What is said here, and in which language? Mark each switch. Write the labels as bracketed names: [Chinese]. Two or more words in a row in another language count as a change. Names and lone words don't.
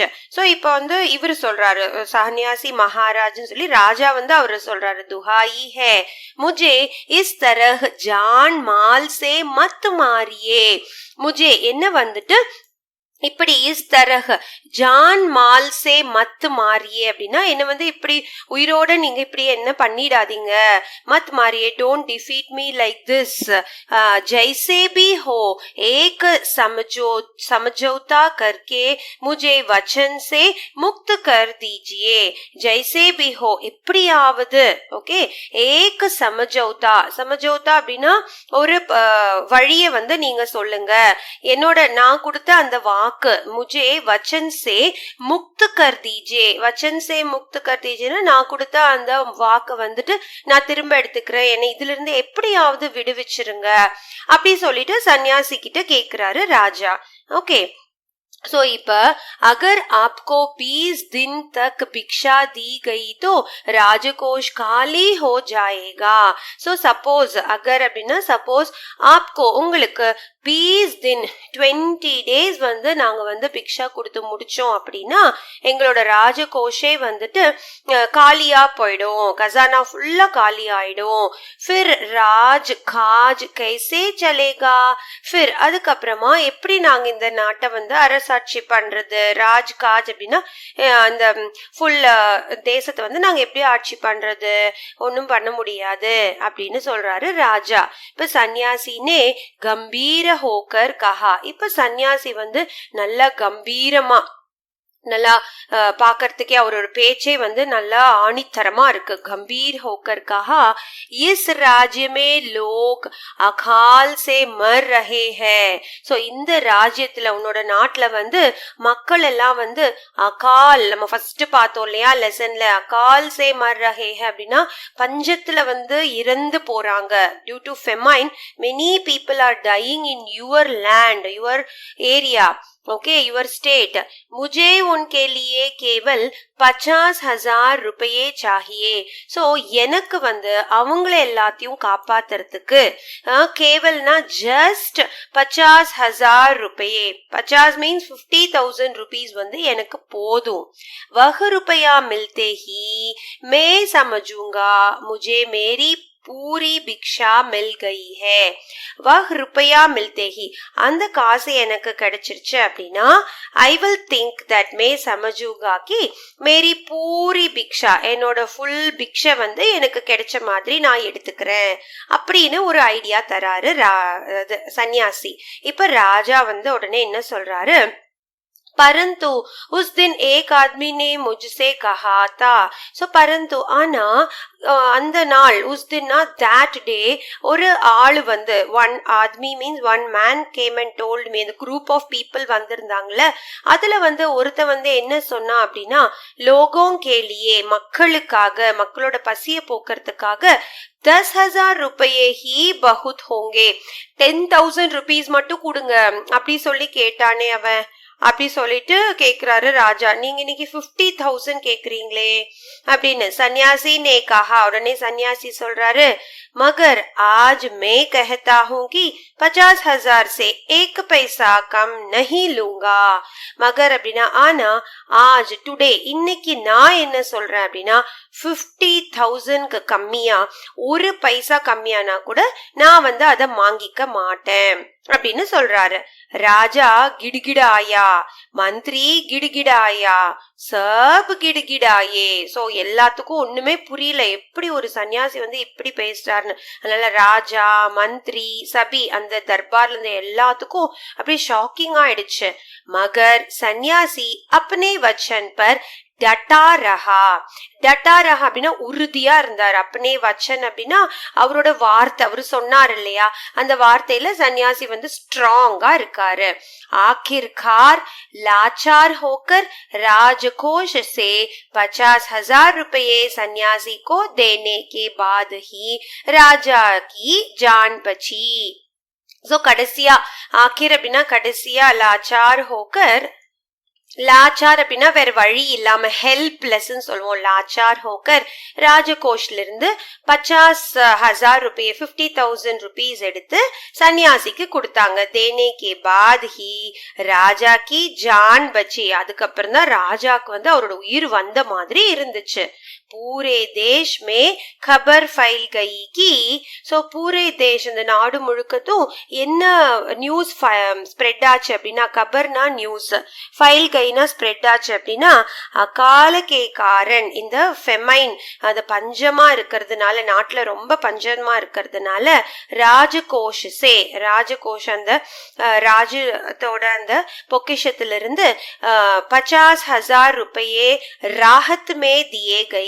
[Tamil] சோ இப்ப வந்து இவரு சொல்றாரு சன்னியாசி மகாராஜ்னு சொல்லி ராஜா வந்து அவரு சொல்றாரு, [Hindi] दुहाई है मुझे इस तरह जान माल से मत मारिए, मुझे [Tamil] என்ன வந்துட்டு இப்படி [Hindi] इस तरह जान माल से मत मारिए [Tamil] அப்படின்னா என்ன வந்து இப்படி உயிரோட நீங்க இப்படி என்ன பண்ணிடாதீங்க, [Hindi] मत मारिए, [English] don't defeat me like this, [Hindi] जैसे भी हो एक समझौता करके मुझे वचन से मुक्त कर दीजिए. जैसे भी हो, [Tamil] எப்படியாவது, ஓகே, [Hindi] एक समझौता, समझौता [Tamil] அப்படின்னா ஒரு வழிய வந்து நீங்க சொல்லுங்க, என்னோட நான் கொடுத்த அந்த வாக்கு, [Hindi] मुझे वचन से मुक्त कर दीजिए. वचन से मुक्त कर दीजिए, [Tamil] நான் கொடுத்த அந்த வாக்கு வந்துட்டு நான் திரும்ப எடுத்துக்கிறேன், என்னை இதுல இருந்து எப்படியாவது விடுவிச்சிருங்க அப்படி சொல்லிட்டு சன்னியாசி கிட்ட கேக்குறாரு ராஜா. [Hindi] ஓகே, सो இப்ப अगर आपको 20 दिन तक भिक्षा दी गई तो राजकोष खाली हो जाएगा. [English] so suppose [Tamil] अगर அப்படின்னா சப்போஸ் आपको உங்களுக்கு 20 दिन 20 days வந்து நாங்க வந்து பிக்ஷா கொடுத்து முடிச்சோம் அப்படின்னா எங்களோட ராஜகோஷே வந்துட்டு காலியா போயிடும், கசானா ஃபுல்லா காலி ஆயிடும். [Hindi] फिर राज काज कैसे चलेगा, फिर [Tamil] அதுக்கப்புறமா எப்படி நாங்க இந்த நாட்டை வந்து அரசாட்சி பண்றது, [Hindi] राज काज [Tamil] அப்படின்னா அந்த ஃபுல் தேசத்தை வந்து நாங்க எப்படி ஆட்சி பண்றது, ஒன்னும் பண்ண முடியாது அப்படின்னு சொல்றாரு ராஜா. இப்ப சன்னியாசினே [Hindi] गंभीर होकर कहा, [Tamil] இப்ப சன்னியாசி வந்து நல்லா கம்பீரமா நல்லா பாக்கிறதுக்கே அவரோட பேச்சே வந்து நல்லா ஆணித்தரமா இருக்கு. [Hindi] கம்பீர் होकर कहा इस राज्य में लोग अकाल से मर रहे हैं. [Tamil] சோ இந்த ராஜ்யத்துல உன்னோட நாட்டுல வந்து மக்கள் எல்லாம் வந்து அகால், நம்ம ஃபர்ஸ்ட் பார்த்தோம் இல்லையா லெசன்ல, [Hindi] अकाल से मर रहे हैं [Tamil] அப்படின்னா பஞ்சத்துல வந்து இறந்து போறாங்க. [English] due to famine many people are dying in your land, your area, okay your state. [Hindi] मुझे उनके लिए केवल 50,000 रुपये चाहिए. [Tamil] சோ எனக்கு வந்து அவங்கள எல்லாத்தையும் காப்பாத்துறதுக்கு கேவல்னா ஜஸ்ட் 50,000 रुपये, 50 மீன்ஸ் 50,000 rupees வந்து எனக்கு போதும். [Hindi] वह रुपया मिलते ही मैं समझूंगा मुझे मेरी पूरी भिक्षा मिल गई है. वह रुपया मिलते ही, [Tamil] அந்த காசு எனக்கு கிடைச்சிருச்சு அப்படின்னா [English] I will think that [Hindi] मैं समझूंगा कि मेरी पूरी भिक्षा, [Tamil] என்னோட ஃபுல் பிக்ஷை வந்து எனக்கு கிடைச்ச மாதிரி நான் எடுத்துக்கிறேன் அப்படின்னு ஒரு ஐடியா தராரு சன்னியாசி. இப்ப ராஜா வந்து உடனே என்ன சொல்றாரு, [Hindi] परंतु उस दिन एक आदमी ने मुझसे कहा था. सो परंतु आना [Tamil] அந்த நாள் [Hindi] उस दिन ना [English] that day [Tamil] ஒரு ஆள் வந்து one ஆத்மி மீன்ஸ் [English] one man came and told me, the group of people [Tamil] வந்திருந்தாங்கல்ல அதுல வந்து ஒருத்த வந்து என்ன சொன்னா அப்படின்னா [Hindi] लोगों के लिए, [Tamil] மக்களுக்காக, மக்களோட பசிய போக்குறதுக்காக 10,000 [Hindi] रुपये ही बहुत होंगे, [Tamil] 10,000 rupees மட்டும் கொடுங்க அப்படி சொல்லி கேட்டானே அவன். அப்படி சொல்லிட்டு கேக்குறாரு ராஜா, நீங்க இன்னைக்கு 50,000 கேக்குறீங்களே அப்படின்னு. [Hindi] சன்னியாசி ने कहा, [Tamil] உடனே சன்னியாசி சொல்றாரு, [Hindi] मगर आज मैं कहता हूँ कि 50,000 से 1 पैसा कम नहीं लूंगा. [Tamil] मगर அப்படின்னா ஆனா आज டுடே இன்னைக்கு நான் என்ன சொல்றேன் அப்படின்னா 50,000க்கு கம்மியா, 1 பைசா கம்மியானா கூட நான் வந்து அதை வாங்கிக்க மாட்டேன் அப்படின்னு சொல்றாரு. [Hindi] राजा गिड़गिड़ाया, मंत्री गिड़गिड़ाया, सब गिड़गिड़ाए. [Tamil] சோ எல்லாத்துக்கும் ஒண்ணுமே புரியல, எப்படி ஒரு சன்னியாசி வந்து இப்படி பேசுறாருன்னு. அதனால ராஜா, மந்திரி, சபி, அந்த தர்பார்ல இருந்த எல்லாத்துக்கும் அப்படியே ஷாக்கிங் ஆயிடுச்சு. [Hindi] मगर संन्यासी अपने वचन पर डटा रहा. डटा रहा [Tamil] அப்படின்னா உறுதியா இருந்தார். [Hindi] अपने वचन [Tamil] அப்படின்னா அவரோட வார்த்தை, அவரு சொன்னார் இல்லையா, அந்த வார்த்தையில சன்னியாசி வந்து ஸ்ட்ராங்கா இருக்காரு. [Hindi] आखिरकार लाचार होकर राजकोष से 50,000 रुपये सन्यासी को देने के बाद ही राजा की जान बची. सो கடைசியா ஆखिर [Tamil] அப்படின்னா கடைசியா [Hindi] लाचार होकर, [Tamil] லாச்சார் அப்படின்னா வேற வழி இல்லாம ஹெல்ப்லெஸ் சொல்லுவோம். [Hindi] लाचार होकर [Tamil] ராஜகோஷ்ல இருந்து 50,000 रुपये 50,000 rupees எடுத்து சன்னியாசிக்கு கொடுத்தாங்க. [Hindi] देने के बाद ही राजा की जान बची, [Tamil] அதுக்கப்புறம் தான் ராஜாக்கு வந்து அவரோட உயிர் வந்த மாதிரி இருந்துச்சு. [Hindi] पूरे देश में खबर फैल गई कि, [Tamil] சோ [Hindi] पूरे देश [Tamil] இந்த நாடு முழுக்கத்தும் என்ன [English] news spread [Tamil] ஆச்சு அப்படின்னா, கபர்னா நியூஸ், ஃபைல் கைனா ஸ்ப்ரெட் ஆச்சு அப்படின்னா [Hindi] अकाल के कारण, [Tamil] இந்த ஃபெமைன், அது பஞ்சமா இருக்கிறதுனால, நாட்டுல ரொம்ப பஞ்சமா இருக்கிறதுனால [Hindi] राजकोष से, [Tamil] ராஜகோஷ் அந்த ராஜத்தோட அந்த பொக்கிஷத்திலிருந்து 50,000 [Hindi] रुपये राहत में दिए गए.